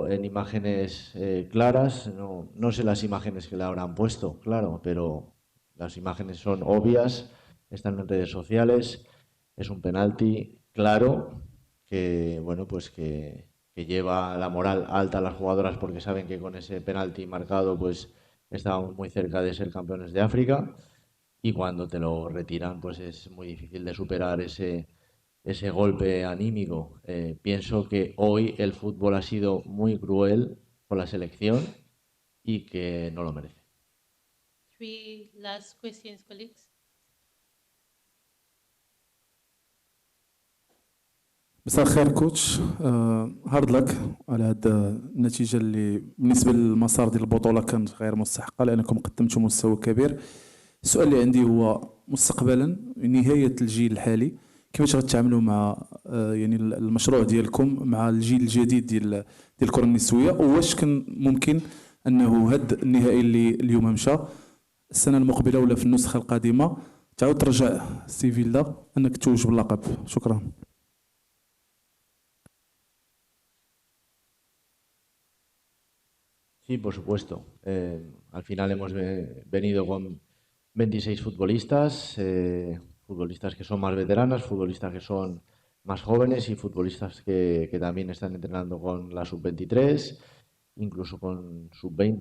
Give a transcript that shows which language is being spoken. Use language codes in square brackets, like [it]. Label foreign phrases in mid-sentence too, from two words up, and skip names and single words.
[es] en imágenes claras, no sé las imágenes que le habrán puesto, claro, pero las imágenes son obvias, están en redes sociales, es un penalti claro que, bueno, pues que lleva la moral alta a las jugadoras porque saben que con ese penalti marcado pues estábamos muy cerca de ser campeones de África, y cuando te lo retiran pues es muy difícil de superar ese golpe anímico. Pienso que hoy el fútbol ha sido muy cruel con la selección y que no lo merece. [en] 3 last questions, colleagues. [ar] مساء الخير كوتش. [en] hard luck [ar] على هاد النتيجه اللي بالنسبه للمسار ديال البطوله كانت غير مستحقه لانكم قدمتوا مستوى كبير. السؤال اللي عندي هو مستقبلا نهايه الجيل الحالي كيفاش غتعاملوا مع يعني المشروع ديالكم مع الجيل الجديد ديال الكره النسويه، وواش كان ممكن انه هاد النهائي اللي اليوم مشى السنه المقبله ولا في النسخه القادمه تعاود ترجع سيفيلدا انك تتوج باللقب؟ شكرا. [es] Sí, por supuesto. Al final hemos venido con 26 futbolistas, futbolistas que son más veteranas, futbolistas que son más jóvenes y futbolistas que también están entrenando con la sub-23, incluso con sub-20.